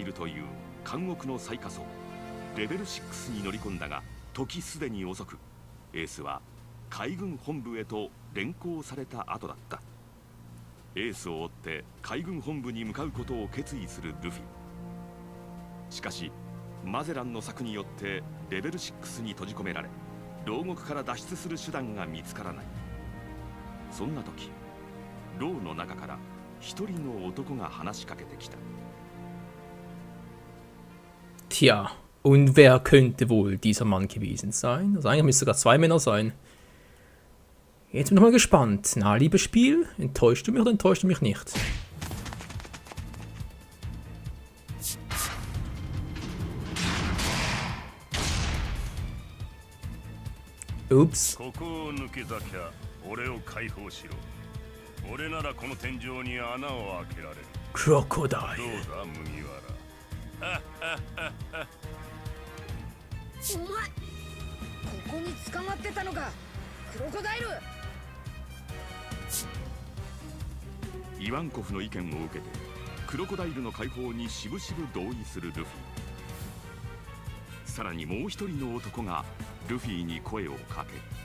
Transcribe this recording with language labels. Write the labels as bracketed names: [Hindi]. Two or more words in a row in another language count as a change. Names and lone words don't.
[Japanese] るという監獄の最下層レベル6に乗り込んだが時すでに遅くエースは海軍本部へと連行された後だったエースを追って海軍本部に向かうことを決意するルフィしかしマゼランの策によってレベル6に閉じ込められ牢獄から脱出する手段が見つからないそんな時牢の中から一人の男が話しかけてきた [German] Tja, und wer könnte wohl dieser Mann gewesen sein? Also eigentlich müsste sogar zwei Männer sein. Jetzt bin ich mal gespannt. Na, liebes Spiel, enttäuscht du mich oder enttäuscht du mich nicht? Ups. Crocodile. [Japanese] お前ここに捕まってたのかクロコダイルイワンコフの意見を受けてクロコダイルの解放にしぶしぶ同意するルフィさらにもう一人の男がルフィに声をかける